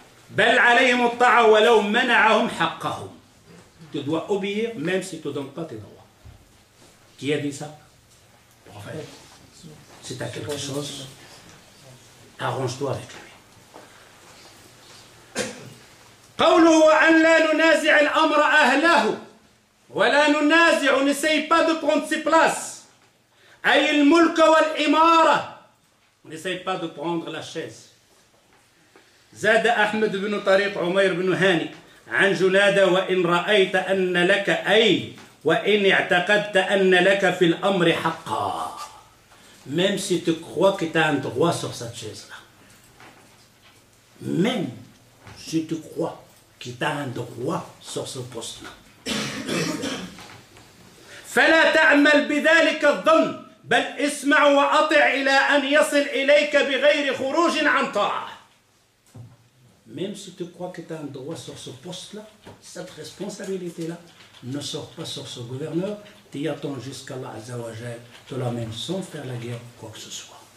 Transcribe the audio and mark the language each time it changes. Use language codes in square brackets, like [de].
[ar] بل عليهم الطاعة ولو منعهم حقهم. [fr] Tu dois obéir même si tu ne donnes pas tes droits. Qui a dit ça? Prophète. Si tu as quelque chose, arrange-toi avec lui. [ar] قوله أن لا ننازع الأمر أهله ولا ننازع. [fr] On n'essaye pas de prendre ses places. [ar] أي الملك والإمارة. [fr] On n'essaye pas de prendre la chaise. [ar] زاد أحمد بن طريق عمير بن هاني عن جلادة وإن رأيت أن لك أي وإن اعتقدت أن لك في الأمر حقا. [fr] Même si tu crois que tu as un droit sur cette chaise-là. Même si tu crois que tu as un droit sur ce poste-là. [ar] فلا تعمل بذلك الظن بل اسمع وأطع إلى أن يصل إليك بغير خروج عن طاعة. [fr] Même si tu crois que tu as un droit sur ce poste-là, cette responsabilité-là, ne sors pas sur ce gouverneur, t'y attends jusqu'à Allah Azza wa Jal, te l'amène sans faire la guerre ou quoi que ce soit.